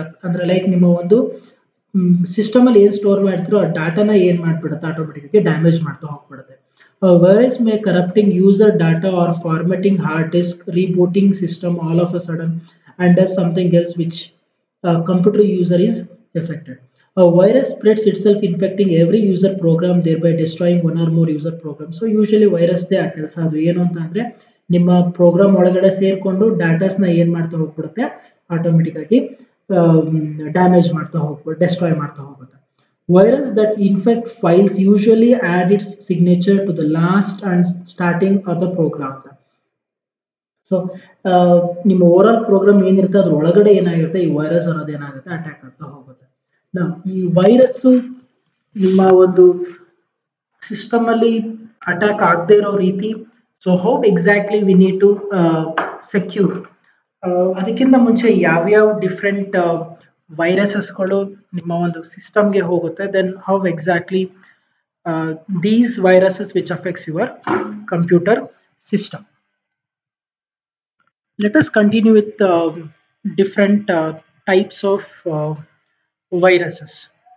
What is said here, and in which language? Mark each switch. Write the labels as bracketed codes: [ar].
[kn] ಅಂದ್ರೆ ಲೈಕ್ ನಿಮ್ಮ ಒಂದು ಸಿಸ್ಟಮ್ ಅಲ್ಲಿ ಏನ್ ಸ್ಟೋರ್ ಮಾಡ್ತಿರೋ ಆ ಡಾಟಾನ ಏನ್ ಮಾಡ್ಬಿಡುತ್ತೆ ಆಟೋಮೆಟಿಕ್ ಡ್ಯಾಮೇಜ್ ಮಾಡ್ತಾ ಹೋಗ್ಬಿಡುತ್ತೆ. [en] Virus may corrupting user data or formatting hard disk, rebooting system all of a sudden and does something else which computer user is affected. A virus spreads itself infecting every user program thereby destroying one or more user programs. So usually [kn] virus they ಆ ಕೆಲಸ. ಅದು ಏನು ಅಂತ ಅಂದ್ರೆ ನಿಮ್ಮ program ಒಳಗಡೆ ಸೇರ್ಕೊಂಡು ಡಾಟಾಸ್ನ ಏನ್ ಮಾಡ್ತಾ ಹೋಗ್ಬಿಡುತ್ತೆ ಆಟೋಮೆಟಿಕ್ ಆಗಿ ಡ್ಯಾಮೇಜ್ ಮಾಡ್ತಾ ಹೋಗ್ಬಿಟ್ಟು ಡೆಸ್ಟ್ರಾಯ್ ಮಾಡ್ತಾ ಹೋಗುತ್ತೆ. [en] Virus that infect files usually add its signature to the last and starting of the program. [kn] So ನಿಮ್ಮ ಓವರ್ ಆಲ್ ಪ್ರೋಗ್ರಾಮ್ ಏನಿರುತ್ತೆ ಅದ್ರ ಒಳಗಡೆ ಏನಾಗಿರುತ್ತೆ ಈ ವೈರಸ್ ಅನ್ನೋದು ಏನಾಗುತ್ತೆ ಅಟ್ಯಾಕ್ ಆಗ್ತಾ ಹೋಗುತ್ತೆ. ಈ ವೈರಸ್ ನಿಮ್ಮ ಒಂದು ಸಿಸ್ಟಮ್ ಅಲ್ಲಿ ಅಟ್ಯಾಕ್ ಆಗದೆ ಇರೋ ರೀತಿ. [en] So how exactly we need to secure. [kn] ಅದಕ್ಕಿಂತ ಮುಂಚೆ ಯಾವ್ಯಾವ ಡಿಫ್ರೆಂಟ್ ವೈರಸಸ್ಗಳು ನಿಮ್ಮ ಒಂದು ಸಿಸ್ಟಮ್ಗೆ ಹೋಗುತ್ತೆ, [en] Then how exactly these viruses which affects your computer system. Let us continue with different types of viruses.